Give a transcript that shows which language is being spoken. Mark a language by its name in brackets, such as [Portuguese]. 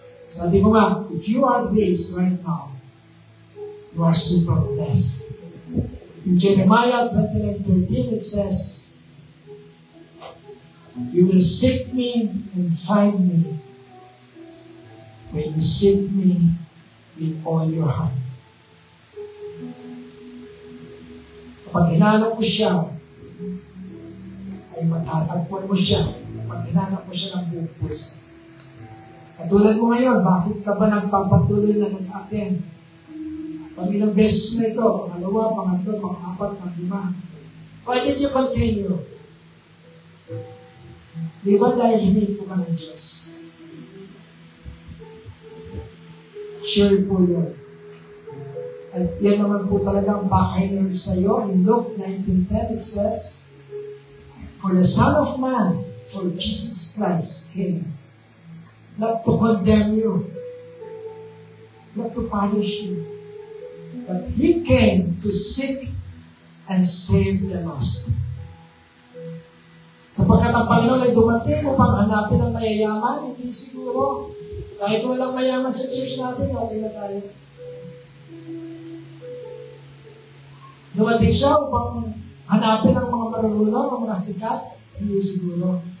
[Filipino] Sabi ko nga, [English] if you are this right now, you are super blessed. In Jeremiah 29:13, it says, you will seek me and find me when you seek me with all your heart. [Filipino] Kapag hinanap mo siya, ay matatagpuan mo siya. Kapag hinanap mo siya ng buong puso. Katulad mo ngayon, bakit ka ba nagpapatuloy na nag-attend? Pag ilang beses na ito, pangalawa, pangatlo, pang-apat, pang-lima. [English] Why did you continue? [Filipino] Di ba dahil hindi po ka ng Diyos? Sure po yun. At yan naman po talaga ang backhanger sa iyo. [English] In Luke 19:10, it says, for the Son of Man, for Jesus Christ came, not to condemn you, not to punish you, but He came to seek and save the lost. [Filipino] Sapagkat ang Panginoon ay dumating upang hanapin ang mayayaman, hindi siguro. Kahit walang mayaman sa church natin, okay na tayo. Dumating siya upang hanapin ang mga marunong, ang mga sikat, hindi siguro.